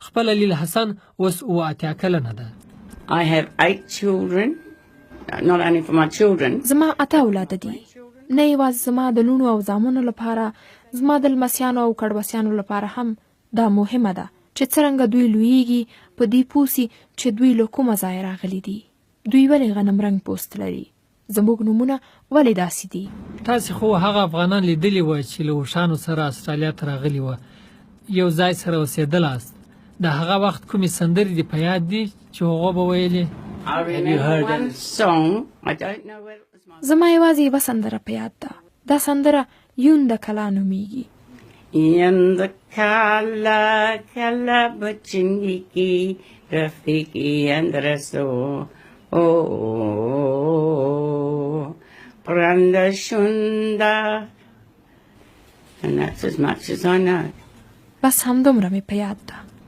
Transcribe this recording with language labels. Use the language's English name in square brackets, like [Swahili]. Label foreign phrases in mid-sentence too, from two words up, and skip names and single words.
[Pashto] خپله لیل حسن اوس 78 کلنه ده. [English] I have 8 children, not only for my children. [Pashto] زما 8 اولاد دي، نه یوازې زما د لونو او زامنو لپاره، زما د لمسیانو او کډوسیانو لپاره هم دا مهمه ده چې څرنګه دوی لویږي په دې پوسي چې دوی له کومه ځایه راغلي دي، دوی ولې غنم رنګ پوست لري، زموږ نومونه ولې داسې دي. تاسې خو هغه افغانان لیدلی وای چې له اوښانو سره استرالیا ته راغلي وه، یو ځای سره اوسېدلاست. د هغه وخت کومې سندرې دې په یاد دي چې هغو به ویلې؟ [English] I remember one song. I don't know where it was. [Pashto] زما یوازې یوه سندره په یاد ده. دا سندره یون د کلا نومیږي. [English] In the kala kala bachiniki rafiki and raso oh pranda shunda, and that's as much as I know. [Pashto] بس همدومره مې په یاد ده.